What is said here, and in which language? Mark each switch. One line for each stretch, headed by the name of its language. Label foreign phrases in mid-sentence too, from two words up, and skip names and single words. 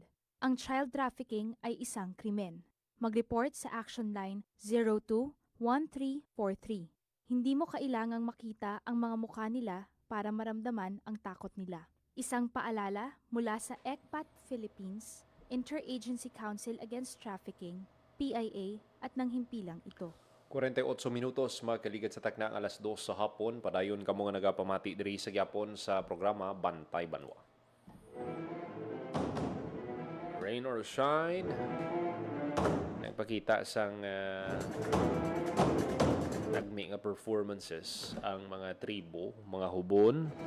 Filipino: Ang child trafficking ay isang krimen. Mag-report sa Action Line 02-1343. Hindi mo kailangang makita ang mga mukha nila para maramdaman ang takot nila. Isang paalala mula sa ECPAT Philippines, Interagency Council Against Trafficking, PIA at nang himpilang ito.
Hiligaynon: 48 minutos magkaligat sa takna ang alas 2 sa hapon. Padayon kamo nga nagapamati diri sa gyapon sa programa Bantay Banwa.
English: Rain or shine,
Hiligaynon: nagpakita sang nagmi nga performances ang mga tribo, mga hubon.